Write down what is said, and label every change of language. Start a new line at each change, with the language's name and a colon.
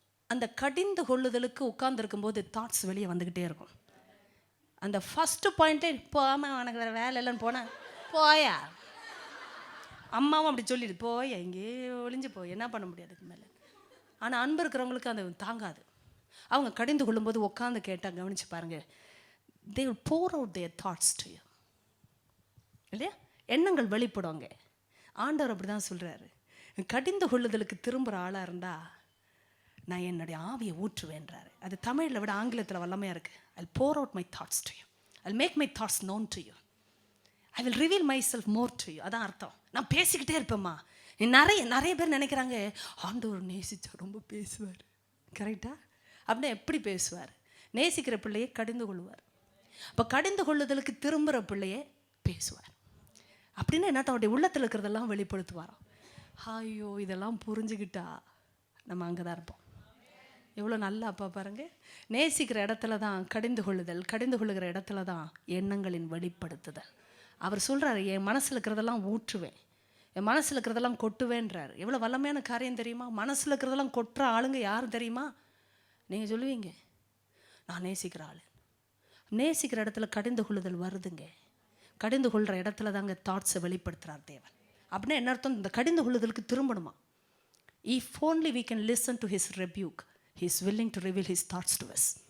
Tamil: அந்த கடிந்து கொள்ளுதலுக்கு உட்கார்ந்துருக்கும் போது தாட்ஸ் வெளியே வந்துக்கிட்டே இருக்கும். அந்த ஃபஸ்ட்டு பாயிண்ட்டே, போகாமல் உனக்கு வேறு வேலை இல்லைன்னு போனேன், போயா. அம்மாவும் அப்படி சொல்லிடு, போயா இங்கே ஒளிஞ்சு போய் என்ன பண்ண முடியாது அதுக்கு மேலே. ஆனால் அன்பு இருக்கிறவங்களுக்கு அது தாங்காது. அவங்க கடிந்து கொள்ளும்போது உட்காந்து கேட்டால் கவனிச்சு பாருங்க,
English: they will pour out their thoughts to you.
Tamil: இல்லையா? எண்ணங்கள் வெளிப்படுவாங்க. ஆண்டவர் அப்படி தான் சொல்கிறாரு, கடிந்து கொள்ளுதலுக்கு திரும்புகிற ஆளாக இருந்தால் நான் என்னுடைய ஆவியை ஊற்றுவேன்றாரு. அது தமிழில் விட ஆங்கிலத்தில் வல்லமையாக இருக்குது.
English: I'll pour out my thoughts to you. I'll make my thoughts known to you. I will reveal myself more to you.
Tamil: அதான் அர்த்தம். நான் பேசிக்கிட்டே இருப்பேம்மா. நிறைய பேர் நினைக்கிறாங்க ஆண்டவர் நேசிச்சா ரொம்ப பேசுவார். கரெக்டா? அப்படின்னா எப்படி பேசுவார்? நேசிக்கிற பிள்ளையை கடிந்து கொள்வார். அப்போ கடிந்து கொள்ளுதலுக்கு திரும்புகிற பிள்ளையே பேசுவார். அப்படின்னு என்ன, அவருடைய உள்ளத்தில் இருக்கிறதெல்லாம் வெளிப்படுத்துவாராம். ஐயோ, இதெல்லாம் புரிஞ்சுக்கிட்டா நம்ம அங்கே தான் இருப்போம். எவ்வளோ நல்ல அப்பா பாருங்க. நேசிக்கிற இடத்துல தான் கடிந்து கொள்ளுதல், கடிந்து கொள்ளுகிற இடத்துல தான் எண்ணங்களின் வெளிப்படுத்துதல். அவர் சொல்கிறாரு, என் மனசில் இருக்கிறதெல்லாம் ஊற்றுவேன், என் மனசில் இருக்கிறதெல்லாம் கொட்டுவேன்றார். எவ்வளோ வல்லமையான காரியம் தெரியுமா? மனசில் இருக்கிறதெல்லாம் கொட்டுற ஆளுங்க யார் தெரியுமா? நீங்கள் சொல்லுவீங்க, நான் நேசிக்கிற ஆள். நேசிக்கிற இடத்துல கடிந்து கொள்ளுதல் வருதுங்க. கடிந்து கொள்கிற இடத்துல தாங்க தாட்ஸை வெளிப்படுத்துகிறார் தேவன். அப்படின்னா என்ன அர்த்தம்? இந்த கடிந்து கொள்ளுதலுக்கு திரும்பணுமா?
English: If only we can listen to his rebuke, he is willing to reveal his thoughts to us.